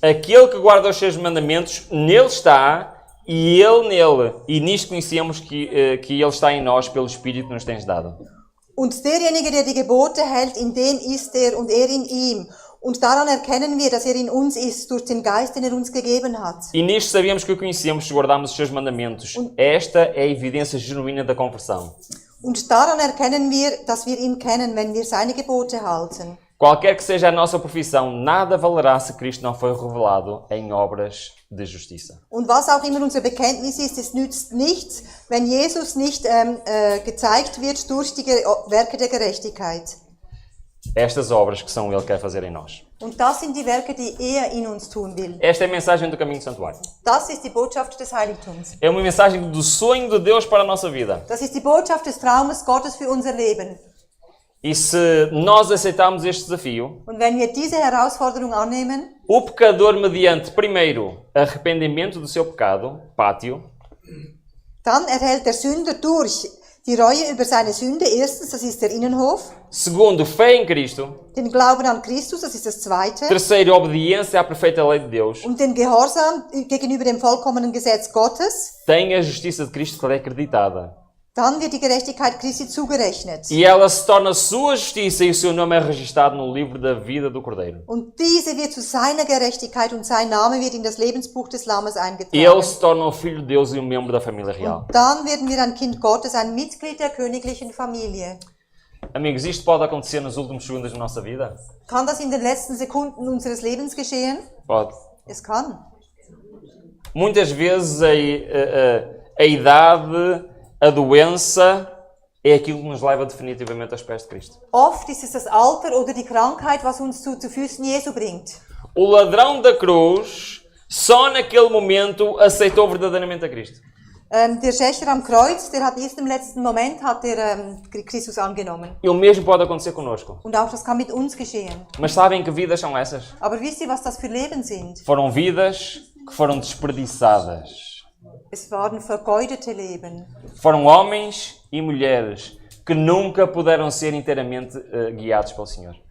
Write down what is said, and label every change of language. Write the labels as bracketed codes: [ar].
[pt] Aquele que guarda os seus mandamentos, nele está e ele nele. E nisto conhecemos que ele está em nós pelo Espírito que nos tens dado. [de] Und derjenige, der die Gebote hält, in dem ist er und er in ihm. Und daran erkennen wir, dass er in uns ist, durch den Geist, den er uns gegeben hat. [pt] E nisto sabemos que o conhecemos se guardarmos os seus mandamentos. Esta é a evidência genuína da conversão. [de] Und daran erkennen wir, dass wir ihn kennen, wenn wir seine Gebote halten. [pt] Qualquer que seja a nossa profissão, nada valerá se Cristo não foi revelado em obras de justiça. [de] Und was auch immer unser Bekenntnis ist, es nützt nichts, wenn Jesus nicht gezeigt wird durch die Werke der Gerechtigkeit. [pt] Estas obras que são Ele quer fazer em nós. [de] Und das sind die Werke, die er in uns tun will. [pt] Esta é a mensagem do caminho do santuário. [de] Das ist die Botschaft des Heiligtums. [pt] É uma mensagem do sonho de Deus para a nossa vida. [de] Das ist die Botschaft des Traumes Gottes für unser Leben. [pt] E se nós aceitarmos este desafio, [de] Und wenn wir diese Herausforderung annehmen, [pt] o pecador, mediante, primeiro, arrependimento do seu pecado, pátio, [de] dann erhält der Sünder durch die Reue über seine Sünde, erstens, das ist der Innenhof, [pt] segundo, fé em Cristo, [de] den Glauben an Christus, das ist das Zweite, [pt] terceiro, obediência à perfeita lei de Deus, [de] und den Gehorsam gegenüber dem vollkommenen Gesetz Gottes, [pt] tem a justiça de Cristo que lhe é acreditada. [de] dann wird die Gerechtigkeit Christi zugerechnet. [pt] E ela se torna sua justiça e o seu nome é registado no livro da vida do Cordeiro. [de] Und diese wird zu seiner Gerechtigkeit und sein Name wird in das Lebensbuch des Lammes eingetragen. [pt] Ele se torna o Filho de Deus e um membro da família real. [de] Dann werden wir ein Kind Gottes, ein Mitglied der königlichen Familie. [pt] Amigos, isto pode acontecer nos últimos segundos da nossa vida? [de] Kann das in den letzten Sekunden unseres Lebens geschehen? [pt] Pode. [de] Es kann. [pt] Muitas vezes a idade, a doença é aquilo que nos leva definitivamente aos pés de Cristo. [de] Oft ist es das Alter oder die Krankheit, was uns zu Füßen Jesu bringt. [pt] O ladrão da cruz só naquele momento aceitou verdadeiramente a Cristo. [de] Der Schächer am Kreuz, der hat erst im letzten Moment Christus angenommen. [pt] E o mesmo pode acontecer conosco. [de] Und auch das kann mit uns geschehen. [pt] Mas sabem que vidas são essas? [de] Aber wisst ihr, was das für Leben sind? [pt] Foram vidas que foram desperdiçadas. [de] Es waren vergeudete Leben. [pt] Foram homens e mulheres que nunca puderam ser inteiramente guiados pelo Senhor.